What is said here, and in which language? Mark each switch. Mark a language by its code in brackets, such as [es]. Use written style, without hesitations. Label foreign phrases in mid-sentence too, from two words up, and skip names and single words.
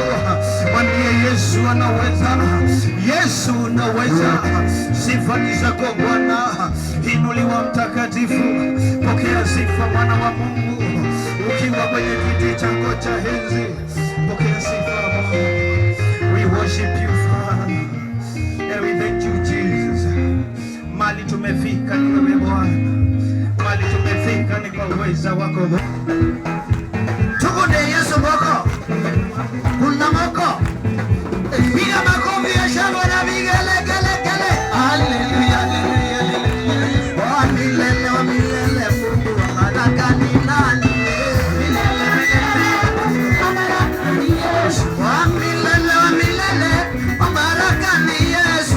[sw] Mwambie Yesu anaweza. Yesu unaweza. Sifa ni zako Bwana. Inuliwa mtakatifu. Pokea sifa mwana wa Mungu. Ukiwa kwenye kiti chako cha enzi. Pokea sifa Bwana. [en] We worship you Father. And we thank you Jesus. [sw] Mali tumefika ni wewe Bwana. Mali tumefika ni kwa uweza wako Bwana. Tukunde Yesu moko. Kuna moko. Piga makofi ya shangwe na vigelegele. Haleluya, haleluya, haleluya. Wa milele, wa milele, Mungu wa baraka ni nani? Milele, milele, wa baraka ni Yesu. Wa milele, wa milele, wa baraka ni Yesu.